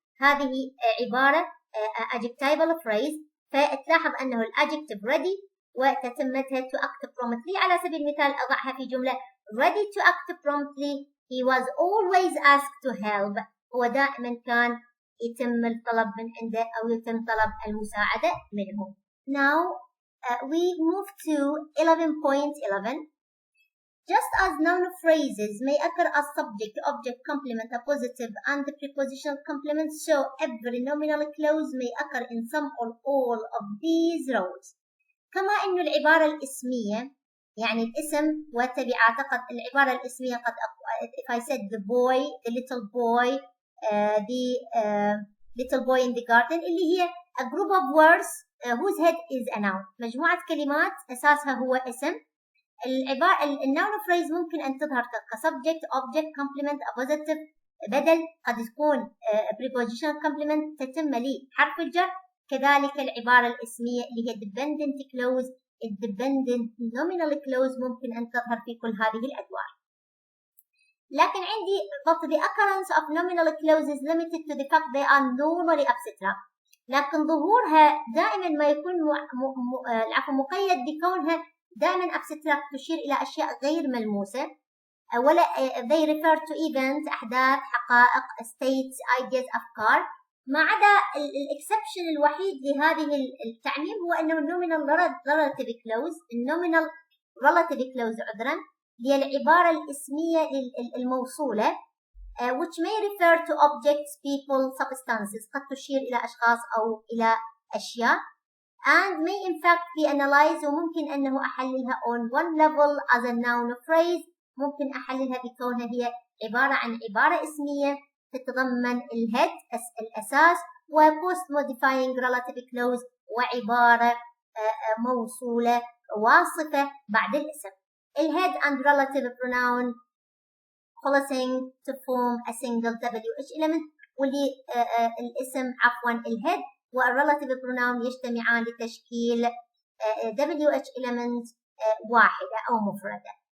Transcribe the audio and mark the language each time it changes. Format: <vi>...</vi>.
<ar>هذه عبارة adjectival phrase. فتلاحظ أنه الadjective ready وتتمتها to act promptly. على سبيل المثال أضعها في جملة</ar> <en>ready to act promptly. He was always asked to help.</en> <ar>هو دائما كان يتم الطلب من عنده أو يتم طلب المساعدة منه.</ar> <en>Now we move to 11.11. Just as noun phrases may occur as subject, object, complement, appositive, and the prepositional complement, so every nominal clause may occur in some or all of these roles.</en> <ar>كما إنه العبارة الاسمية يعني الاسم والتبعات قد العبارة الاسمية قد</ar> <en>if I said the boy, the little boy, the little boy in the garden</en> <ar>اللي هي</ar> <en>a group of words whose head is a noun.</en> <ar>مجموعة كلمات أساسها هو اسم. العبارة الnoun phrase ممكن أن تظهر كsubject, object, complement, appositive, بدل قد تكون prepositional complement تتم لحرف الجر. كذلك العبارة الاسمية اللي هي dependent clause, dependent nominal clause ممكن أن تظهر في كل هذه الأدوار. لكن عندي</ar> <en>but the occurrence of nominal clause is limited to the fact they are normally abstract.</en> <ar>لكن ظهورها دائما ما يكون مقيد بكونها دائما abstract تشير إلى أشياء غير ملموسة ولا</ar> <en>they refer to events</en> <ar>أحداث حقائق states ideas أفكار. ما عدا الإكسبشن الوحيد لهذه التعميم هو أنه nominal relative clause الnominal relative clause عذرا هي العبارة الاسمية الموصولة</ar> <en>which may refer to objects, people, substances</en> <ar>قد تشير إلى أشخاص أو إلى أشياء</ar> <en>and may in fact be analyzed</en> <ar>وممكن أنه أحللها</ar> <en>on one level as a noun phrase.</en> <ar>ممكن أحللها بكونها هي عبارة عن عبارة اسمية تتضمن الهيد الأساس و post modifying relative clause وعبارة موصولة واصفة بعد الاسم. الهيد</ar> <en>and relative pronoun coalescing to form a single WH element</en> <ar>واللي الاسم عفوا الهيد والrelative pronoun يجتمعان لتشكيل WH element واحدة أو مفردة.</ar>